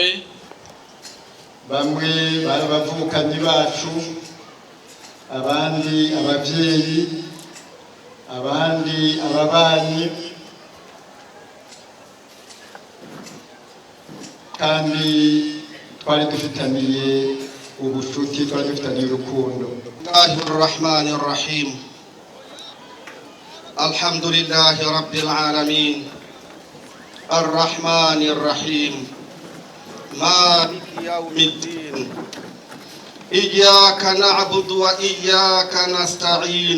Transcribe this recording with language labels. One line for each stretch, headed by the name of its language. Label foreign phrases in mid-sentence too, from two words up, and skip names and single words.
Rundi: Bamwe bari abavukanyi bacu, abandi abavyeyi, abandi ababanyi, kandi twari dufitaniye ubucuti, twari dufitaniye urukundo.
Arabic: بسم الله الرحيم. الحمد لله رب العالمين. الرحمن الرحيم. مالك يوم الدين. إياك نعبد وإياك نستعين.